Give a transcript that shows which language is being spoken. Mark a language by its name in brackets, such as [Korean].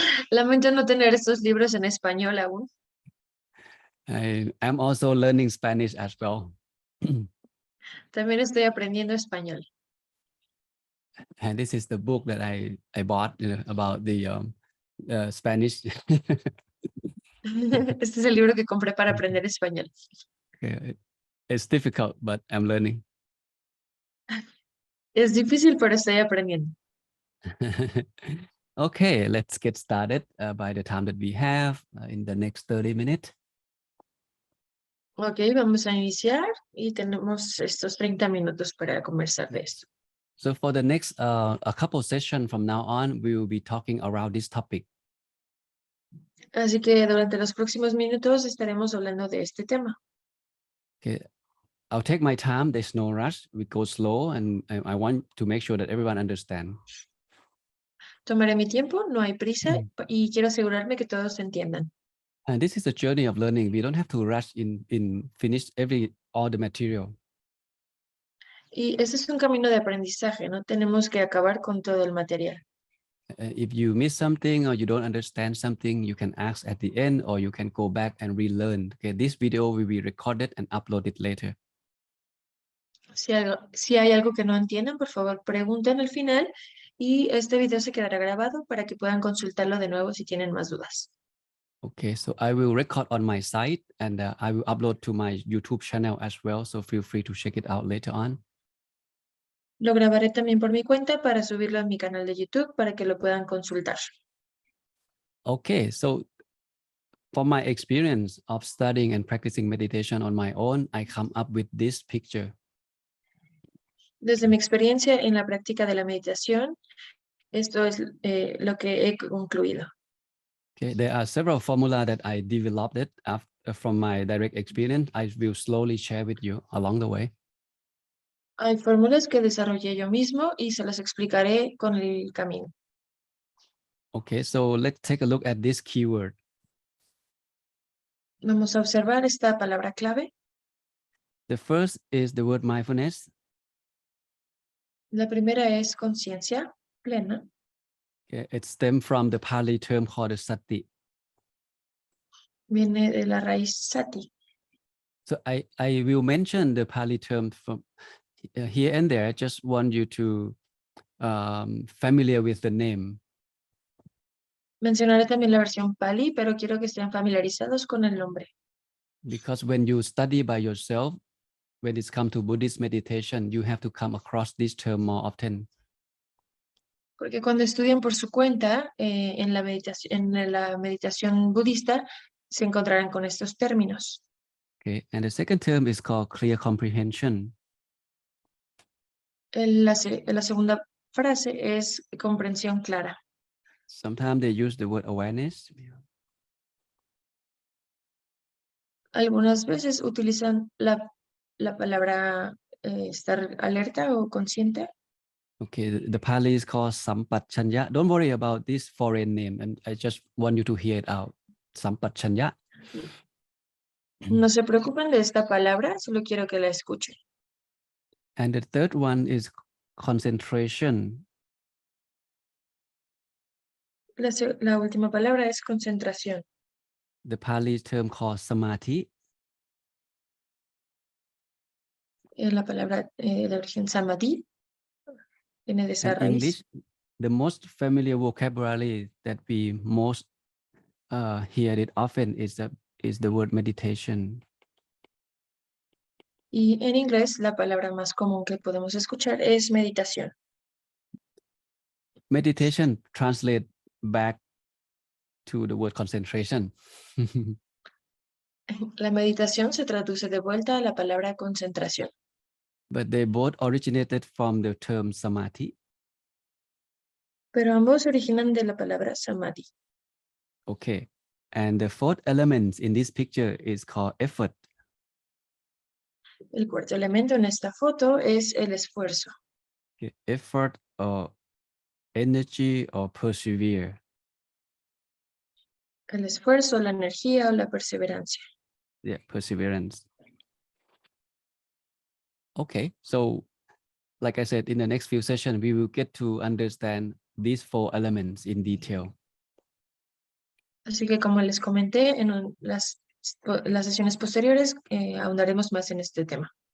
[Spanish] Lamento no tener estos libros en español aún. [English] I'm also learning Spanish as well. [Spanish] También estoy aprendiendo español. [English] And this is the book that I bought about the Spanish. [Spanish] Este es el libro que compré para aprender español. [English] Okay. It's difficult, but I'm learning. [Spanish] Es difícil, pero estoy aprendiendo. [English] Okay, let's get started by the time that we have in the next 30 minutes. [Spanish] Ok, vamos a iniciar y tenemos estos 30 minutos para conversar de esto. [English] So for the next a couple sessions from now on, we will be talking around this topic. [Spanish] Así que durante los próximos minutos estaremos hablando de este tema. [English] Okay, I'll take my time. There's no rush. We go slow, and I want to make sure that everyone understands. [Spanish] Tomaré mi tiempo, no hay prisa y quiero asegurarme que todos entiendan. [English] And this is a journey of learning. We don't have to rush in finish all the material. [Spanish] Y este es un camino de aprendizaje, no tenemos que acabar con todo el material. [English] If you miss something or you don't understand something, you can ask at the end, or you can go back and relearn. Okay, this video will be recorded and uploaded later. [Spanish] Si hay algo que no entiendan, por favor, pregunten al final y este video se quedará grabado para que puedan consultarlo de nuevo si tienen más dudas. [English] Okay, so I will record on my site and I will upload to my YouTube channel as well. So feel free to check it out later on. [Spanish] Lo grabaré también por mi cuenta para subirlo a mi canal de YouTube para que lo puedan consultar. [English] Okay, so for my experience of studying and practicing meditation on my own, I come up with this picture. [Spanish] Desde mi experiencia en la práctica de la meditación, esto es lo que he concluido. [English] Okay, there are several formula that I developed it from my direct experience. I will slowly share with you along the way. [Spanish] Hay fórmulas que desarrollé yo mismo y se las explicaré con el camino. [English] Okay, so let's take a look at this keyword. [Spanish] Vamos a observar esta palabra clave. [English] The first is the word mindfulness. [Spanish] La primera es conciencia plena. [English] Okay, it stems from the Pali term called the sati. [Spanish] Viene de la raíz sati. [English] So I will mention the Pali term from here and there. I just want you to familiar with the name. [Spanish] Mencionaré también la versión Pali, pero quiero que estén familiarizados con el nombre. [English] Because when you study by yourself, when it's come to Buddhist meditation, you have to come across this term more often. [Spanish] Porque cuando estudian por su cuenta en la meditación budista, se encontrarán con estos términos. [English] Okay, and the second term is called clear comprehension. [Spanish] La segunda frase es comprensión clara. [English] Sometimes they use the word awareness. [Spanish] Algunas veces utilizan la palabra estar alerta o consciente. [English] Okay, the Pali is called sampachanya. Don't worry about this foreign name, and I just want you to hear it out. [Pali] Sampachanya. [Spanish] No se preocupen de esta palabra, solo quiero que la escuchen. [English] And the third one is concentration. [Spanish] La última palabra es concentración. [English] The Pali term called samadhi. [Spanish] La palabra de origen samadhi viene de esa [English] And [Spanish] raíz. [English] English, the most familiar vocabulary that we most hear it often is the word meditation. [Spanish] Y en inglés, la palabra más común que podemos escuchar es meditación. [English] Meditation translate back to the word concentration. [Spanish] La meditación se traduce de vuelta a la palabra concentración. [English] But they both originated from the term samadhi. [Spanish] Pero ambos originan de la palabra samadhi. [English] Okay. And the fourth element in this picture is called effort. [Spanish] El cuarto elemento en esta foto es el esfuerzo. [English] Okay. Effort or energy or persevere. [Spanish] El esfuerzo, la energía o la perseverancia. [English] Yeah, perseverance. Okay, so like I said, in the next few sessions, we will get to understand these four elements in detail. [Spanish] Así que como les comenté en las sesiones posteriores, ahondaremos más en este tema.